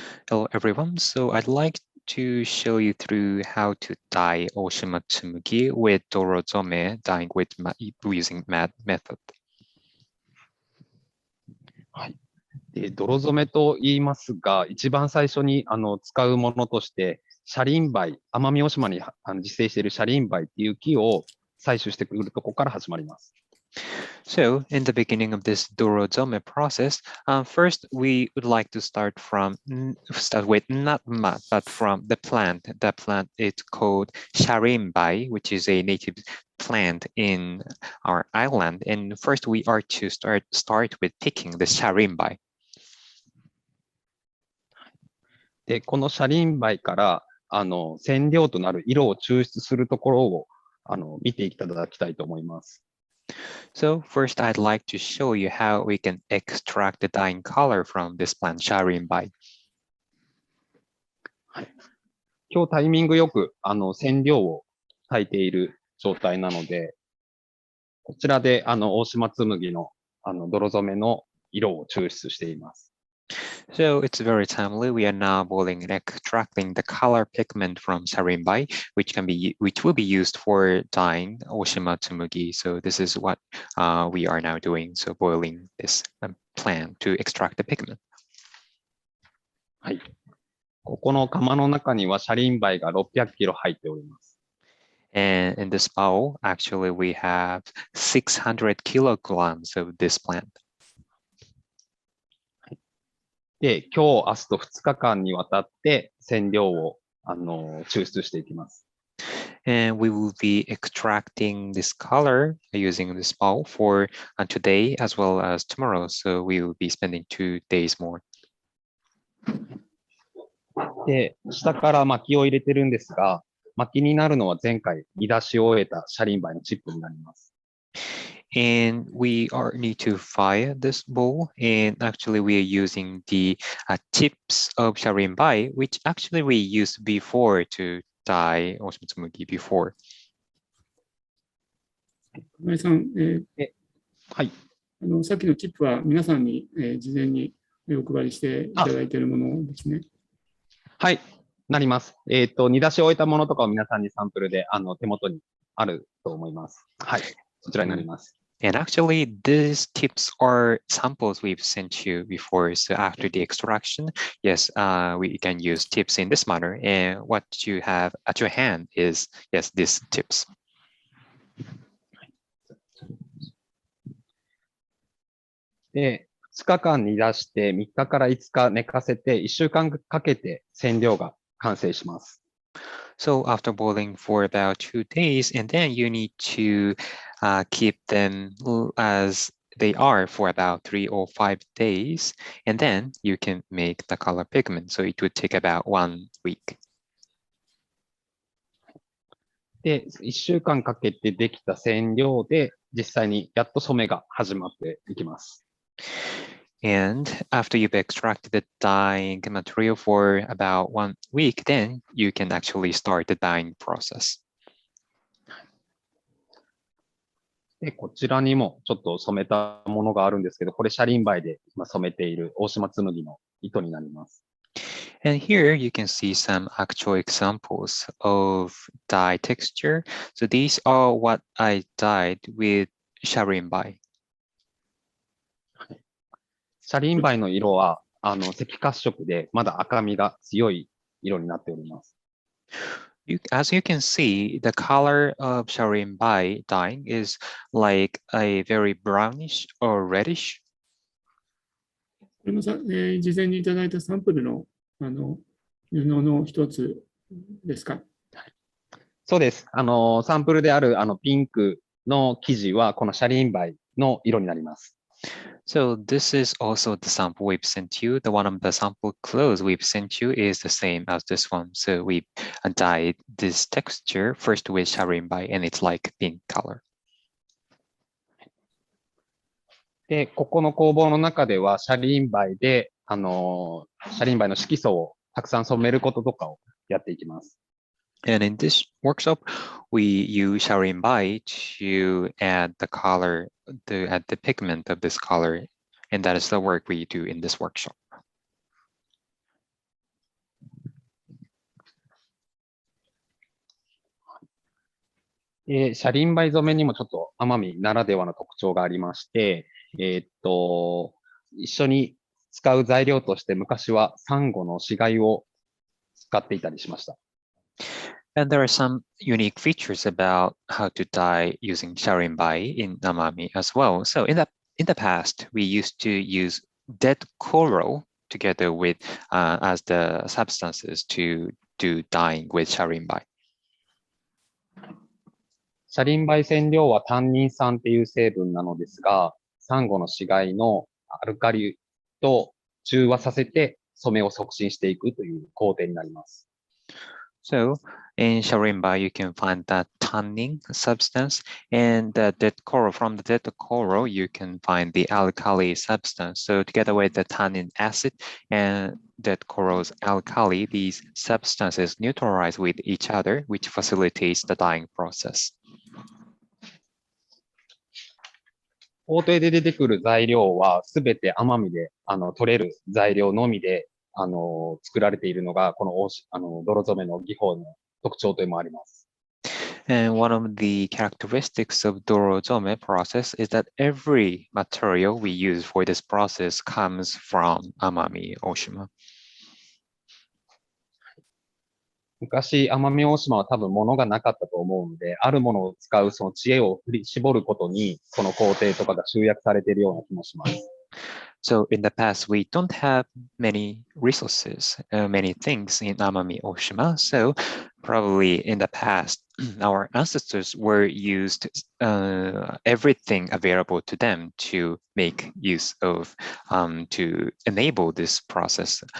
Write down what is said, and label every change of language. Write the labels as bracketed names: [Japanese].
[English] Hello everyone, so I'd like to show you through how to dye Oshimatsumagi with dorozome dyeing with using mat method. [Japanese] はい。泥染めと言いますが、一番最初に使うものとして、シャリンバイ、奄美大島に自生しているシャリンバイっていう木を採取してくるところから始まります。 [English] So, in the beginning of this dorozome process, first we would like to start with not mat, but from the plant. The plant is called sharimbai, which is a native plant in our island. And first we are to start with picking the sharimbai. で、このシャリンバイから染料となる色を抽出するところを見ていただきたいと思います。 So first I'd like to show you how we can extract the dyeing color from this plant, sharimbai. [Japanese] はい。今日タイミングよく染料を焚いている状態なので、こちらで大島紬の泥染めの色を抽出しています。 [English] So it's very timely. We are now boiling and extracting the color pigment from sharimbai, which will be used for dyeing Oshimatsumagi. So this is what we are now doing. So boiling this plant to extract the pigment. [Japanese] はい。ここの釜の中にはシャリンバイが600キロ入っております。 [English] And in this bowl, actually, we have 600 kilograms of this plant. [Japanese] で、今日、明日と2日間にわたって染料を抽出していきます。 [English] And we will be extracting this color using this bowl for today as well as tomorrow. So we will be spending 2 days more. [Japanese] で、下から薪を入れてるんですが、薪になるのは前回煮出しを終えたシャリンバイのチップになります。 [English] And we need to fire this bowl. And actually, we are using the tips of sharimbai, which actually we used before to dye Oshimatsumagi before. [Japanese] 金井さん、はい。さっきのチップは皆さんに、事前にお配りしていただいているものですね。はい、なります。煮出しを終えたものとかを皆さんにサンプルで手元にあると思います。はい、そちらになります。 [English] And actually, these tips are samples we've sent you before. So after the extraction, yes, we can use tips in this manner. And what you have at your hand is, yes, these tips. [Japanese] で、2日間煮出して3日から5日寝かせて1週間かけて染料が完成します。 [English] So after boiling for about 2 days, and then you need to keep them as they are for about 3 or 5 days, and then you can make the color pigment. So it would take about 1 week. [Japanese] で、1週間かけてできた染料で実際にやっと染めが始まっていきます。 [English] And after you've extracted the dyeing material for about 1 week, then you can actually start the dyeing process. [Japanese] で、こちらにもちょっと染めたものがあるんですけど、これシャリンバイで今染めている大島紬の糸になります。 [English] And here you can see some actual examples of dye texture. So these are what I dyed with sharimbai. [Japanese] シャリンバイの色は赤褐色でまだ赤みが強い色になっております。 [English] As you can see, the color of sharinbai dyeing is like a very brownish or reddish. [Japanese] これもさ、事前にいただいたサンプルの、布の一つですか？そうです。サンプルであるピンクの生地はこのシャリンバイの色になります。 [English] So this is also the sample we've sent you. The one of the sample clothes we've sent you is the same as this one. So we dyed this texture first with sharinbai and it's like pink color. [Japanese] で、ここの工房の中ではシャリンバイで、シャリンバイの色素をたくさん染めることとかをやっていきます。 [English] And in this workshop, we use sharinbai to add the color, to add the pigment of this color. And that is the work we do in this workshop. [Japanese] シャリンバイ染めにもちょっと奄美ならではの特徴がありまして、一緒に使う材料として昔はサンゴの死骸を使っていたりしました。 [English] And there are some unique features about how to dye using sharinbai in Amami as well. So in the past, we used to use dead coral together with as the substances to do dyeing with sharinbai. [Japanese] シャリンバイ染料はタンニン酸っていう成分なのですが、サンゴの死骸のアルカリと中和させて染めを促進していくという工程になります。 [English] So in sharinbai, you can find that tannin substance, and the dead coral. From the dead coral, you can find the alkali substance. So together with the tannin acid and dead coral's alkali, these substances neutralize with each other, which facilitates the dyeing process. [Japanese] 工程で出てくる材料はすべて奄美で取れる材料のみで作られているのがこの泥染めの技法の特徴というのもあります。 [English] And one of the characteristics of dorozome process is that every material we use for this process comes from Amami-Oshima. [Japanese] 昔、奄美大島は多分物がなかったと思うので、あるものを使うその知恵を振り絞ることに、この工程とかが集約されているような気もします。 [English] So in the past, we don't have many resources, many things in Amami-Oshima. So probably in the past, our ancestors were used everything available to them to make use of, to enable this process.